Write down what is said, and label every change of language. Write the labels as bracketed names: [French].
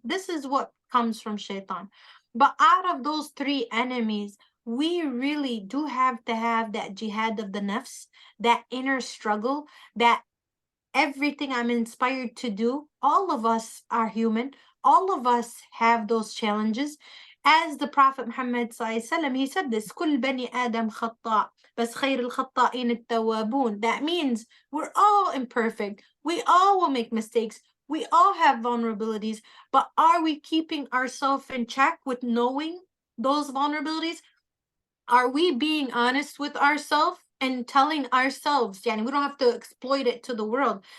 [English] This is what comes from shaitan. But out of those three enemies, we really do have to have that jihad of the nafs, that inner struggle, that everything I'm inspired to do. All of us are human. All of us have those challenges. As the Prophet Muhammad ﷺ, he said this, [Arabic] كل بني آدم خطاء بس خير الخطائين التوابون. [English] That means we're all imperfect. We all will make mistakes. We all have vulnerabilities. But are we keeping ourselves in check with knowing those vulnerabilities? Are we being honest with ourselves and telling ourselves, yani we don't have to exploit it to the world.